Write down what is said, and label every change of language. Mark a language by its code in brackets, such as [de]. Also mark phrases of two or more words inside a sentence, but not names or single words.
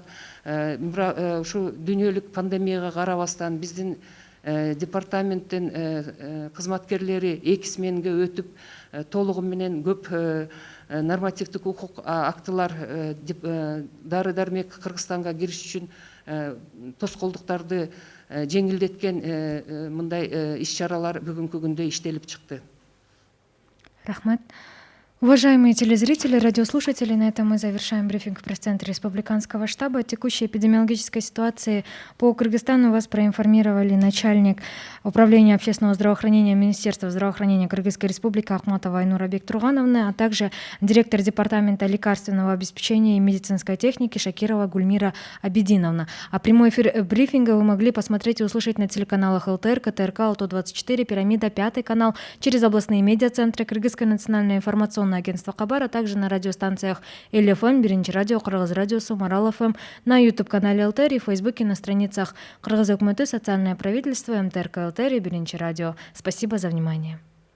[ky] Ушу дүйнөлүк пандемияга карабастан биздин департаменттин кызматкерлери 2 сменге өтүп, толугу менен көп нормативдик укук актылар, дары-дармек Кыргызстанга кириш үчүн тоскоолдуктарды жеңилдеткен мындай иш-чаралар бүгүнкү күндө иштелип чыкты. Рахмат. [ru] Уважаемые телезрители, радиослушатели, на этом мы завершаем брифинг в пресс-центре Республиканского штаба. О текущей эпидемиологической ситуации по Кыргызстану вас проинформировали начальник Управления общественного здравоохранения Министерства здравоохранения Кыргызской Республики Ахматова Айнура Бектургановна, а также директор Департамента лекарственного обеспечения и медицинской техники Шакирова Гульмира Абидиновна. А прямой эфир брифинга вы могли посмотреть и услышать на телеканалах ЛТР, КТРК, АЛТО-24, Пирамида, 5 канал, через областные медиацентры, Кыргызское национальное информационное агентство Хабар, а также на радиостанциях ЛФМ, Биринчи радио, Кыргыз радиосу, Марал ФМ, на YouTube-канале ЛТР и в Фейсбуке на страницах Кыргыз Өкмөтү, Социальное правительство, МТРК ЛТР и Биринчи радио. Спасибо за внимание.